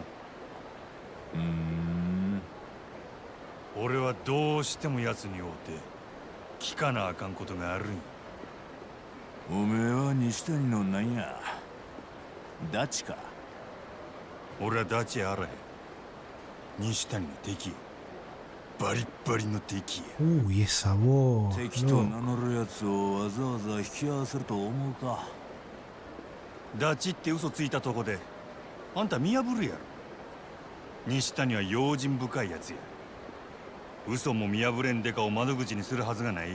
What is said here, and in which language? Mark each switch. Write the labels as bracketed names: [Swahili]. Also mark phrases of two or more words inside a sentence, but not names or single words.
[Japanese] 俺はどうしても奴に会うて聞かなあかんことがあるんや。おめえは西谷のなんや、ダチか？俺はダチやあらへん。西谷の敵や。バリッバリの敵や。 [Spanish] Uy, esa voz. [Japanese] 敵と名乗るやつをわざわざ引き合わせると思うか？ダチって嘘ついたとこであんた見破るやろ。西谷は用心深いやつや。嘘も見破れんデカを窓口にするはずがない。